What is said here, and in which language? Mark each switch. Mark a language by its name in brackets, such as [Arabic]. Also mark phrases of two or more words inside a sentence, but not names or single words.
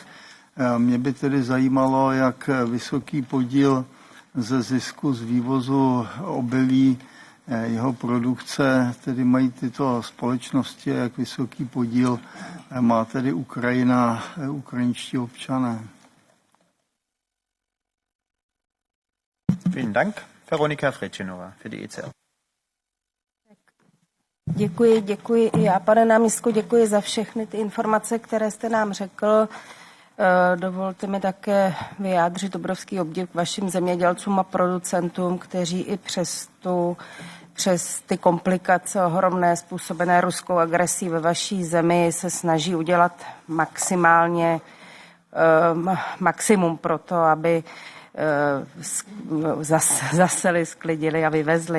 [Czech] Mě by tedy zajímalo, jak vysoký podíl ze zisku z vývozu obilí jeho produkce tedy mají tyto společnosti, jak vysoký podíl má tedy Ukrajina, ukrajinští občané. [German] Vielen Dank. Veronika Frečenová für die ECR. [Czech] Děkuji. Já, pane náměstku, děkuji za všechny ty informace, které jste nám řekl. Dovolte mi také vyjádřit obrovský obdiv k vašim zemědělcům a producentům, kteří i přes ty komplikace ohromné způsobené ruskou agresí ve vaší zemi se snaží udělat maximum pro to, aby zaseli, sklidili a vyvezli.